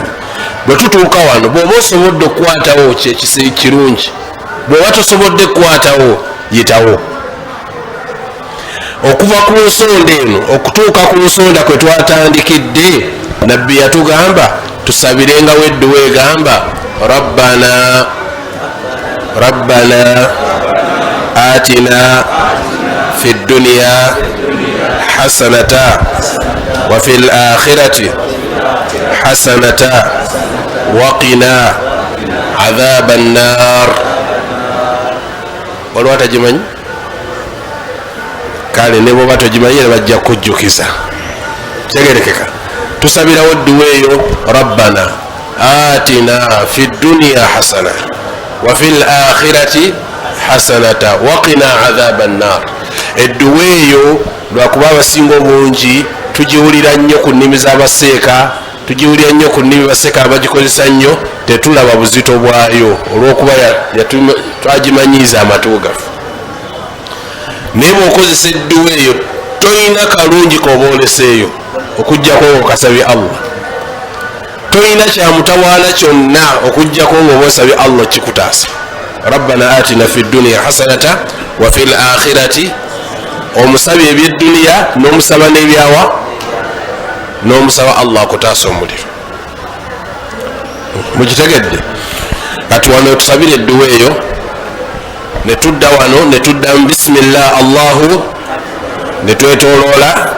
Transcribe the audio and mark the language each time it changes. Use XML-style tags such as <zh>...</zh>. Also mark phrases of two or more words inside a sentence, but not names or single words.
<lg>Bwe tutuuka wano, bw'oba osobodde okukwatawo kyekisiri kirungi, bw'oba tosobodde kukwatawo yitawo. Okuva ku nsonda eno okutuuka ku nsonda kwe twatandikidde, nabbi yatugamba tusabirengawo edduwa egamba</lg> <ar>ربنا آتنا في الدنيا حسنة وفي الآخرة حسنة وقنا عذاب النار.</ar> <lg>Waliwo atagimanyi? Kale ne bwoba togimanyi era bajja kujjukiza. Kitegerekeka? Tusabirawo edduwa eyo</lg> <ar>ربنا آتنا في الدنيا حسنة وفي الآخرة حسنة وقنا عذاب النار.</ar> <lg>Edduwa eyo lwakuba abasinga obungi tugiwulira nnyo ku nnimi z'abaseeka, tugiwulira nnyo ku nnimi baseeka abagikozesa nnyo, tetulaba buzito bwayo olw'okuba twagimanyiiza amatu gaffe. Naye bw'okozesa edduwa eyo toyina kalungi k'oboleseeyo okuggyako ng'okasabye Allah, toyina kyamutawaana kyonna okuggyako ng'obaosabye Allah kikutaasa.</lg> <ar>ربنا آتنا في الدنيا حسنة وفي الآخرة,</ar> <lg>omusabye ebyedduniya n'omusaba n'ebyawa, n'omusaba Allah akutaasa omuliro. Mukitegedde? Kati wano tusabire edduwa eyo, netudda wano netuddamu</lg> <ar>بسم الله الله,</ar> <lg>netwetooloola.</lg>